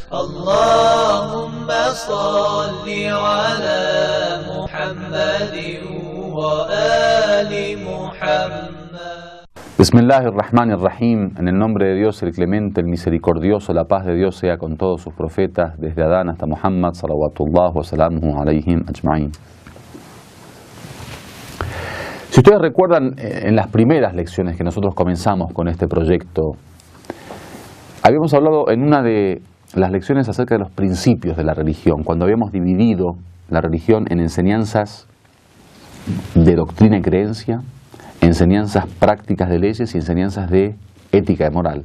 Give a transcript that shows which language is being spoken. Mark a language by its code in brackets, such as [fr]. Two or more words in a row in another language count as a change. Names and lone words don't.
[ar] اللهم صل على محمد وآل محمد. بسم الله الرحمن الرحيم. [es] En el nombre de Dios, el clemente, el misericordioso, la paz de Dios sea con todos sus profetas, desde Adán hasta Muhammad, [ar] صلوات الله وسلامه عليهم أجمعين. [es] Si ustedes recuerdan, en las primeras lecciones que nosotros comenzamos con este proyecto, habíamos hablado en una de las lecciones acerca de los principios de la religión, cuando habíamos dividido la religión en enseñanzas de doctrina y creencia, enseñanzas prácticas de leyes y enseñanzas de ética y moral.